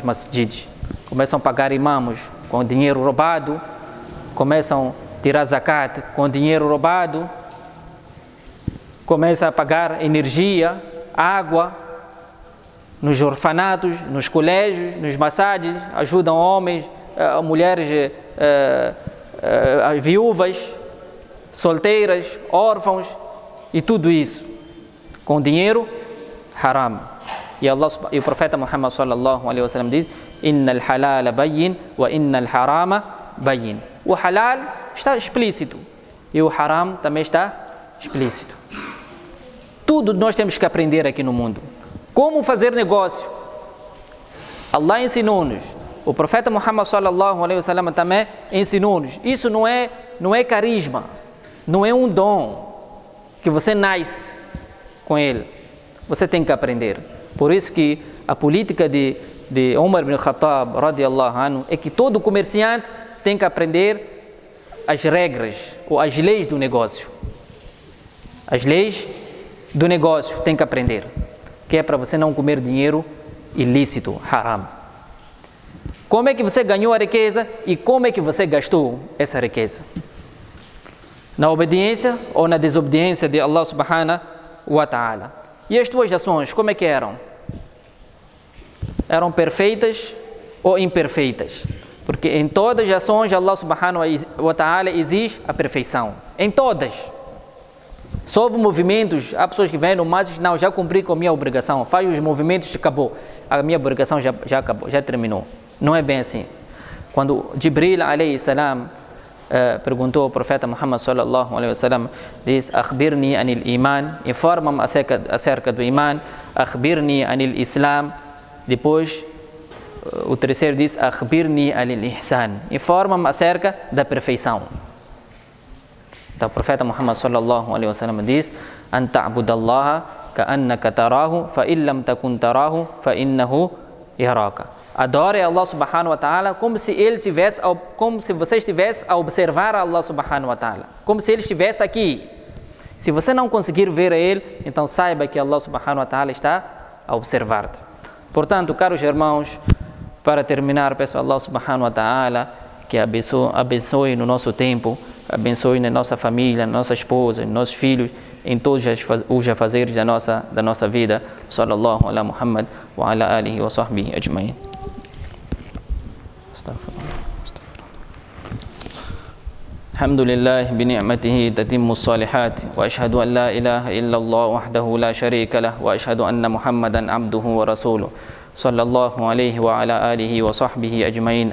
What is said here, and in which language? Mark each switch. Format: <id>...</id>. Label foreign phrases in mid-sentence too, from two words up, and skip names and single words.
<pt>masjids, começam a pagar imãs com dinheiro roubado, começam a tirar zakat com dinheiro roubado, começa a pagar energia, água, nos orfanatos, nos colégios, nos massagens, ajudam homens, mulheres viúvas, solteiras, órfãos e tudo isso com dinheiro haram. E o profeta Muhammad</pt> <ar>صلى الله عليه وسلم</ar> <pt>diz:</pt> <ar>"إن الحلال بين وإن الحرام بين."</ar> <pt>O halal está explícito e o haram também está explícito. Tudo nós temos que aprender aqui no mundo. Como fazer negócio? Allah ensinou-nos. O profeta Muhammad</pt> <ar>صلى الله عليه وسلم</ar> <pt>também ensinou-nos. Isso não é carisma, não é um dom que você nasce com ele. Você tem que aprender. Por isso que a política de Umar ibn Khattab</pt> <ar>رضي الله عنه</ar> <pt>é que todo comerciante tem que aprender as regras ou as leis do negócio. As leis do negócio tem que aprender, que é para você não comer dinheiro ilícito, haram. Como é que você ganhou a riqueza e como é que você gastou essa riqueza? Na obediência ou na desobediência de</pt> <ar>الله سبحانه وتعالى?</ar> <pt>E as tuas ações, como é que eram? Eram perfeitas ou imperfeitas? Porque em todas as ações</pt> <ar>الله سبحانه وتعالى</ar> <pt>exige a perfeição. Em todas. Só houve movimentos, há pessoas que vêm no mas não, já cumpri com a minha obrigação, faz os movimentos, acabou. A minha obrigação já acabou, já terminou. Não é bem assim. Quando Jibril</pt> <ar>عليه السلام</ar> <pt>perguntou ao profeta Muhammad</pt> <ar>صلى الله عليه وسلم,</ar> <pt>diz:</pt> <ar>"أخبرني عن الإيمان",</ar> <pt>informa-me acerca do iman.</pt> <ar>"أخبرني عن الإسلام",</ar> <pt>depois o terceiro diz:</pt> <ar>"أخبرني عن الإحسان",</ar> <pt>informa-me acerca da perfeição. Então o profeta Muhammad</pt> <ar>صلى الله عليه وسلم</ar> <pt>diz:</pt> <ar>"أن تعبد الله كأنك تراه فإن لم تكن تراه فإنه يراك".</ar> <pt>Adore</pt> <ar>الله سبحانه وتعالى</ar> <pt>como se você estivesse a observar a</pt> <ar>الله سبحانه وتعالى,</ar> <pt>como se ele estivesse aqui. Se você não conseguir ver a ele, então saiba que</pt> <ar>الله سبحانه وتعالى</ar> <pt>está a observar-te. Portanto, caros irmãos, para terminar, peço a</pt> <ar>الله سبحانه وتعالى</ar> <pt>que abençoe no nosso tempo, abençoe na nossa família, na nossa esposa, nos nossos filhos, em todos os afazeres da nossa vida.</pt> <ar>صلى الله على محمد وعلى آله وصحبه أجمعين. الحمد لله بنعمته تتم الصالحات وأشهد أن لا إله إلا الله وحده لا شريك له وأشهد أن محمدا عبده ورسوله صلى الله عليه وعلى آله وصحبه أجمعين.</ar>